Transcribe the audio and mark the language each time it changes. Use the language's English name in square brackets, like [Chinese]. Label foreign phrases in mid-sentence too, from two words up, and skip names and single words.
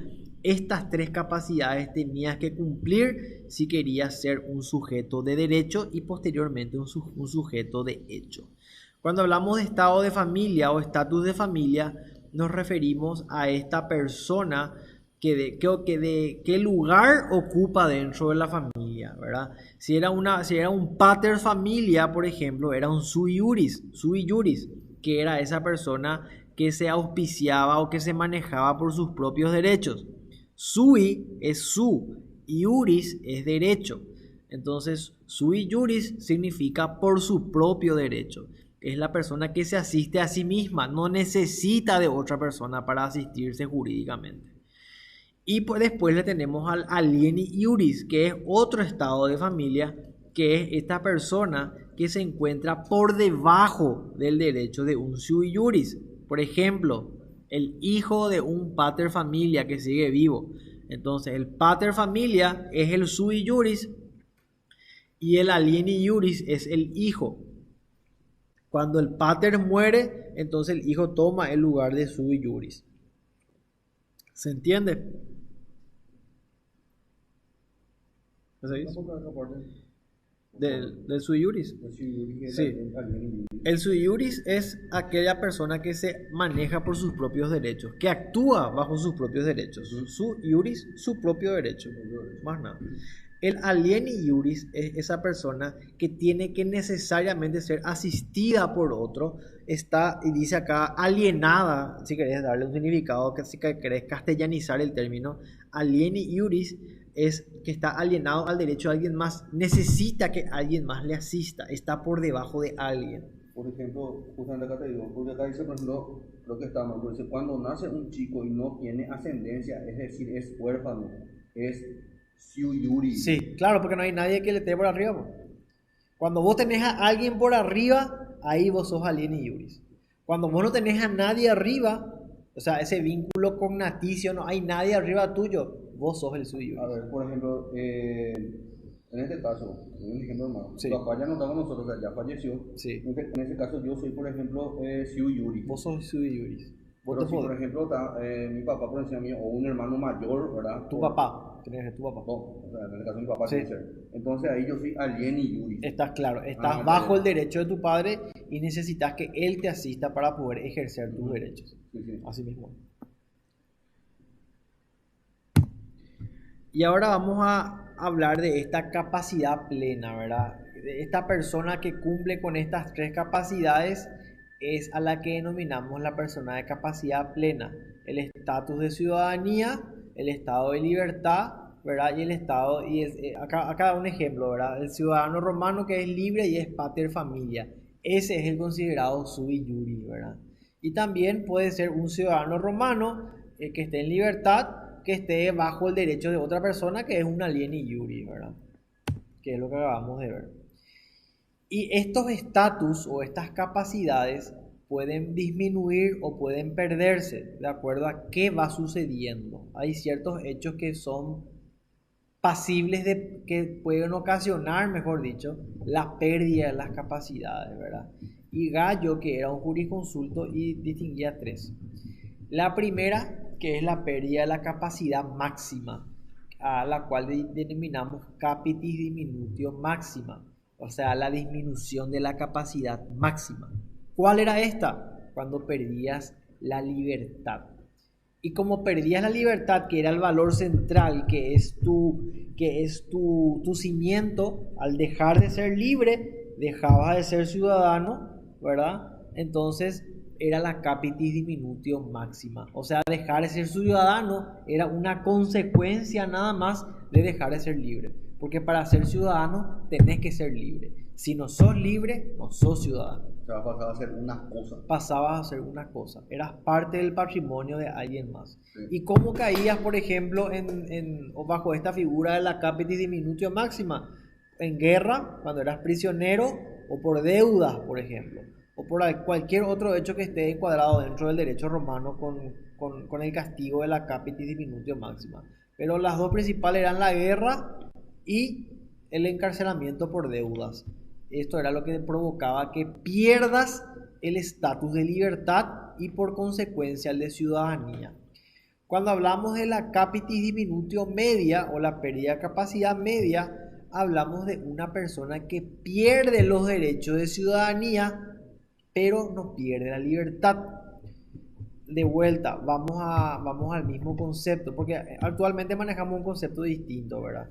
[Spanish] Estas tres capacidades tenías que cumplir si querías ser un sujeto de derecho y posteriormente un sujeto de hecho. Cuando hablamos de estado de familia o estatus de familia, nos referimos a esta persona qué lugar ocupa dentro de la familia, ¿verdad? Si era un [Latin] pater familia, [Spanish] por ejemplo, era un [Latin] sui juris, [Spanish] que era esa persona que se auspiciaba o que se manejaba por sus propios derechos. Sui es su, iuris es derecho. Entonces, [Latin] sui juris [Spanish] significa por su propio derecho. Es la persona que se asiste a sí misma, no necesita de otra persona para asistirse jurídicamente. Y pues después le tenemos al [Latin] alieni iuris, [Spanish] que es otro estado de familia, que es esta persona que se encuentra por debajo del derecho de un [Latin] sui juris. [Spanish] Por ejemplo, el hijo de un [Latin] pater familia [Spanish] que sigue vivo. Entonces, el [Latin] pater familia [Spanish] es el [Latin] sui juris [Spanish] y el [Latin] alieni iuris [Spanish] es el hijo. Cuando el pater muere, entonces el hijo toma el lugar de [Latin] sui juris. [Spanish] ¿Se entiende? ¿Lo sabéis? Del [Latin] sui juris. [Spanish] Sí. El [Latin] sui juris [Spanish] es aquella persona que se maneja por sus propios derechos, que actúa bajo sus propios derechos. Su juris, su propio derecho. Más nada. El [Latin] alieni iuris [Spanish] es esa persona que tiene que necesariamente ser asistida por otro. Está, y dice acá, alienada, si querés darle un significado, si querés castellanizar el término, [Latin] alieni iuris [Spanish] es que está alienado al derecho de alguien más, necesita que alguien más le asista, está por debajo de alguien. Por ejemplo, justamente acá te digo, porque acá dice, por ejemplo, lo que está mal, dice, cuando nace un chico y no tiene ascendencia, es decir, es huérfano, es [Latin] sui juris. [Spanish] Sí, claro, porque no hay nadie que le esté por arriba. Bro. Cuando vos tenés a alguien por arriba, ahí vos sos [Latin] alieni iuris. [Spanish] Cuando vos no tenés a nadie arriba, o sea, ese vínculo cognaticio, no hay nadie arriba tuyo, vos sos el [Latin] sui juris. [Spanish] A ver, por ejemplo, en este caso, un ejemplo hermano, Sí. tu papá ya no está con nosotros, o sea, ya falleció. Sí. En ese caso yo soy, por ejemplo, [Latin] sui juris. [Spanish] Vos sos [Latin] sui juris. [Spanish] Pero si, por ejemplo, está, mi papá, por encima mío, o un hermano mayor, ¿verdad? Tu papá, tenés que ser tu papá. No, o sea, en el caso de mi papá, Sí. tiene que ser. Entonces ahí yo soy [Latin] alieni juris. [Spanish] Estás claro, estás Ah, bajo ya. el derecho de tu padre y necesitas que él te asista para poder ejercer tus derechos. Sí, sí. Así mismo. Y ahora vamos a hablar de esta capacidad plena, ¿verdad? Esta persona que cumple con estas tres capacidades es a la que denominamos la persona de capacidad plena. El estatus de ciudadanía, el estado de libertad, ¿verdad? Y el estado, acá un ejemplo, ¿verdad? El ciudadano romano que es libre y es [Latin] pater familia. [Spanish] Ese es el considerado [Latin] sui juris, [Spanish] ¿verdad? Y también puede ser un ciudadano romano que esté en libertad, que esté bajo el derecho de otra persona, que es un [Latin] alieni iuris, [Spanish] ¿verdad? Que es lo que acabamos de ver. Y estos estatus o estas capacidades pueden disminuir o pueden perderse de acuerdo a qué va sucediendo. Hay ciertos hechos que son pasibles de que pueden ocasionar, mejor dicho, la pérdida de las capacidades, ¿verdad? Y Gallo, que era un jurisconsulto, y distinguía tres. La primera, que es la pérdida de la capacidad máxima, a la cual denominamos [Latin] capitis diminutio máxima, [Spanish] o sea, la disminución de la capacidad máxima. ¿Cuál era esta? Cuando perdías la libertad. Y como perdías la libertad, que era el valor central, que es tu cimiento, al dejar de ser libre, dejabas de ser ciudadano, ¿verdad? Entonces era la [Latin] capitis diminutio máxima. [Spanish] O sea, dejar de ser ciudadano era una consecuencia nada más de dejar de ser libre. Porque para ser ciudadano tenés que ser libre. Si no sos libre, no sos ciudadano. O sea, pasaba a ser una cosa. Pasabas a ser una cosa. Eras parte del patrimonio de alguien más. Sí. ¿Y cómo caías, por ejemplo, o bajo esta figura de la [Latin] capitis diminutio máxima? [Spanish] En guerra, cuando eras prisionero, o por deudas, por ejemplo, o por cualquier otro hecho que esté encuadrado dentro del derecho romano con el castigo de la [Latin] capitis diminutio máxima. [Spanish] Pero las dos principales eran la guerra y el encarcelamiento por deudas. Esto era lo que provocaba que pierdas el estatus de libertad y por consecuencia el de ciudadanía. Cuando hablamos de la [Latin] capitis diminutio media [Spanish] o la pérdida de capacidad media, hablamos de una persona que pierde los derechos de ciudadanía, pero no pierde la libertad. De vuelta, vamos al mismo concepto, porque actualmente manejamos un concepto distinto, ¿verdad?